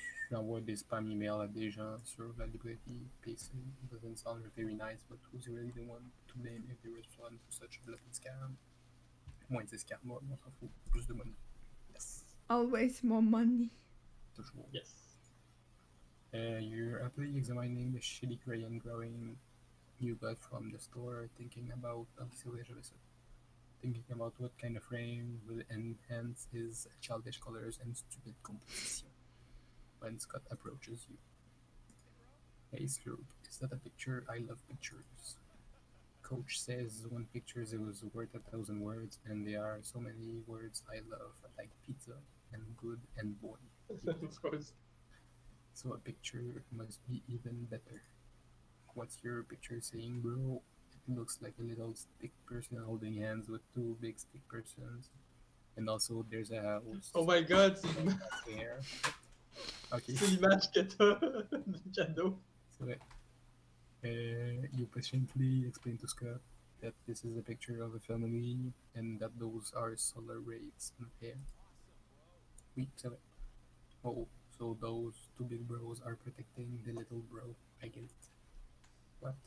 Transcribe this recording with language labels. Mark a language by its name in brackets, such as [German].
[French] J'envoie des spam emails à des gens sur la librairie PC. [English] It doesn't sound very nice, but who's really the one to blame if they respond to such a blatant scam? [French] Moins 10 karma, on s'en fout. Plus de money. Yes. [English] Always more money. [French] Toujours. [English] yes. You're happily examining the shitty crayon drawing you got from the store, thinking about thinking about what kind of frame will enhance his childish colors and stupid composition. When Scott approaches you. Hey Slurp, is that a picture? I love pictures. Coach says one picture is worth 1,000 words, and there are so many words I love, like pizza and good and boy. Of course. So a picture must be even better. What's your picture saying, bro? It looks like a little stick person holding hands with two big stick persons. And also there's a house. Oh my god, There. Okay. [French] c'est l'image que t'as du cadeau. [English] So you patiently explain to Scott that this is a picture of a family and that those are solar rays in the air. [French] Oui, c'est vrai. [English] Oh, so those two big bros are protecting the little bro. I get it. What?